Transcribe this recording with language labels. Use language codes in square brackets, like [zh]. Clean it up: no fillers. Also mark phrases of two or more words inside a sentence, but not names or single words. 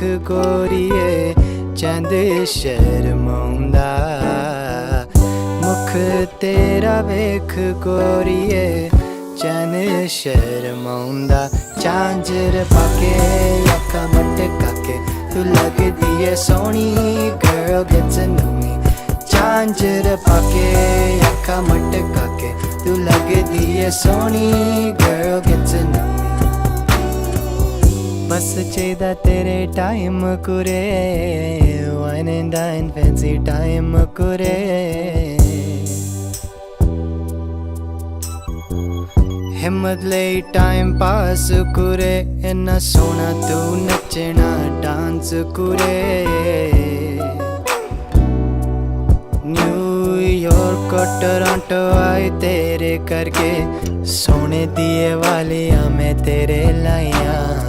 [pa] ਗੋਰੀਏ ਚੰਦ ਸ਼ਰਮਾਉਂਦਾ ਮੁੱਖ ਤੇਰਾ ਵੇਖ ਗੋਰੀਏ ਚਨ ਸ਼ਰਮਾਉਂਦਾ ਝਾਂਜਰ ਪਾਕੇ ਅੱਖਾਂ ਮਟਕਾ ਕੇ ਤੂ ਲਗਦੀ ਹੈ ਸੋਹਣੀ [en] girl get to know me [pa] ਝਾਂਜਰ ਪਾਕੇ ਅੱਖਾਂ ਮਟਕਾ ਕੇ ਤੂ ਲਗਦੀ ਹੈ ਸੋਹਣੀ [en] girl get to know me [pa] ਬਸ ਚਾਹੀਦਾ ਤੇਰੇ ਟਾਈਮ ਕੁੜੇ [en] wine and dine fancy time [pa] ਕੁੜੇ ਹਿੰਮਤ ਲੇ ਟਾਈਮ ਪਾਸ ਕੁੜੇ ਇੰਨਾ ਸੋਹਣਾ ਤੂ ਨੱਚਣਾ ਡਾਂਸ ਕੁੜੇ ਨਿਊਯਾਰਕ ਟੋਰਾਂਟੋ ਆਈ ਤੇਰੇ ਕਰਕੇ ਸੋਨੇ ਦੀਏ ਵਾਲੀਆਂ ਮੈਂ ਤੇਰੇ ਲਾਈਆਂ